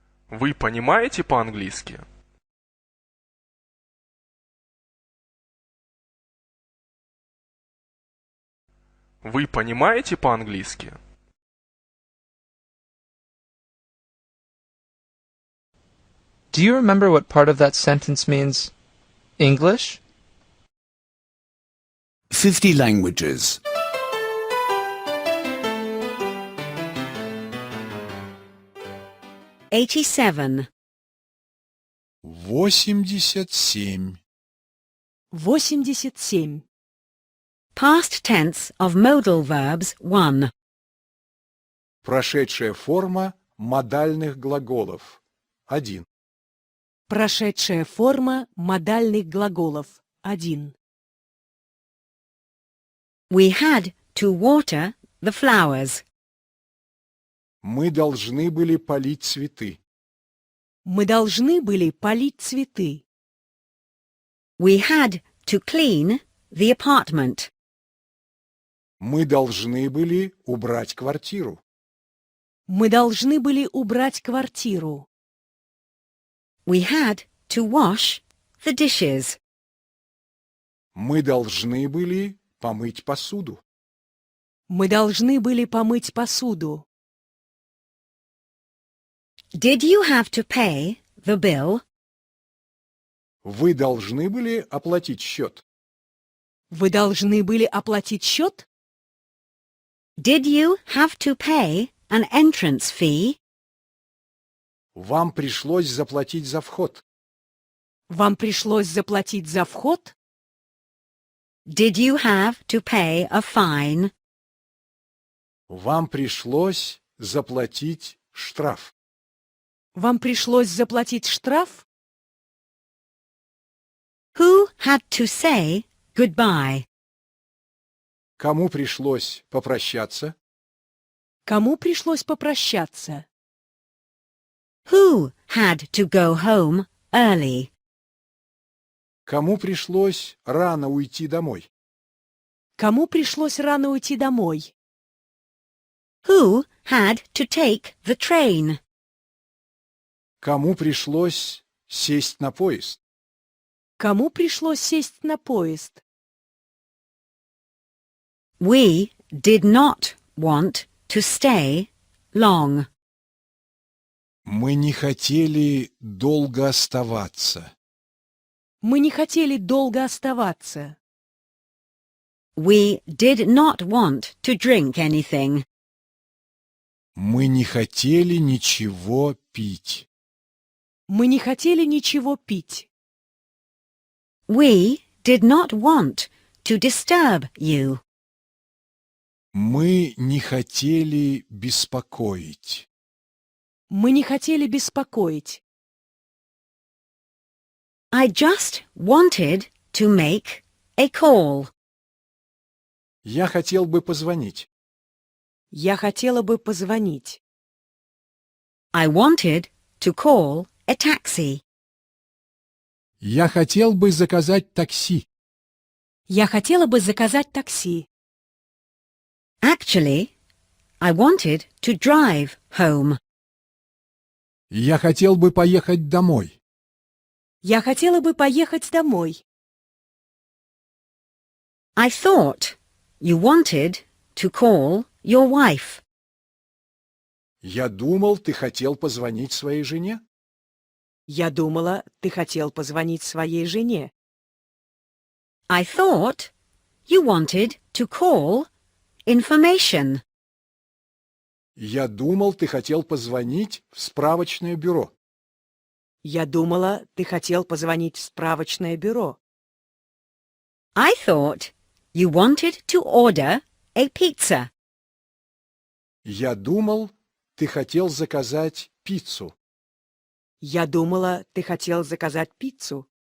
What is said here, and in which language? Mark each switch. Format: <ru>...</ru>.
<ru>Вы понимаете по-английски? Вы понимаете по-английски?</ru> <en>Do you remember what part of that sentence means English? 50 languages. 87. 87. 87. Past tense of modal verbs 1.</en> <ru>Прошедшая форма модальных глаголов. 1. Прошедшая форма модальных глаголов 1.</ru> <en>We had to water the flowers.</en> <ru>Мы должны были полить цветы. Мы должны были полить цветы.</ru> <en>We had to clean the apartment.</en> <ru>Мы должны были убрать квартиру. Мы должны были убрать квартиру.</ru> <en>We had to wash the dishes.</en> <ru>Мы должны были помыть посуду. Мы должны были помыть посуду.</ru> <en>Did you have to pay the bill?</en> <ru>Вы должны были оплатить счет. Вы должны были оплатить счет?</ru> <en>Did you have to pay an entrance fee?</en> <ru>Вам пришлось заплатить за вход. Вам пришлось заплатить за вход?</ru> <en>Did you have to pay a fine?</en> <ru>Вам пришлось заплатить штраф. Вам пришлось заплатить штраф?</ru> <en>Who had to say goodbye?</en> <ru>Кому пришлось попрощаться? Кому пришлось попрощаться?</ru> <en>Who had to go home early?</en> <ru>Кому пришлось рано уйти домой? Кому пришлось рано уйти домой?</ru> <en>Who had to take the train?</en> <ru>Кому пришлось сесть на поезд? Кому пришлось сесть на поезд?</ru> <en>We did not want to stay long.</en> <ru>Мы не хотели долго оставаться. Мы не хотели долго оставаться.</ru> <en>We did not want to drink anything.</en> <ru>Мы не хотели ничего пить. Мы не хотели ничего пить.</ru> <en>We did not want to disturb you.</en> <ru>Мы не хотели беспокоить. Мы не хотели беспокоить.</ru> <en>I just wanted to make a call.</en> <ru>Я хотел бы позвонить. Я хотела бы позвонить.</ru> <en>I wanted to call a taxi.</en> <ru>Я хотел бы заказать такси. Я хотела бы заказать такси.</ru> <en>Actually, I wanted to drive home.</en> <ru>Я хотел бы поехать домой. Я хотела бы поехать домой.</ru> <en>I thought you wanted to call your wife.</en> <ru>Я думал, ты хотел позвонить своей жене. Я думала, ты хотел позвонить своей жене.</ru> <en>I thought you wanted to call information.</en> <ru>Я думал, ты хотел позвонить в справочное бюро. Я думала, ты хотел позвонить в справочное бюро.</ru> <en>I thought you wanted to order a pizza.</en> <ru>Я думал, ты хотел заказать пиццу. Я думала, ты хотел заказать пиццу.</ru>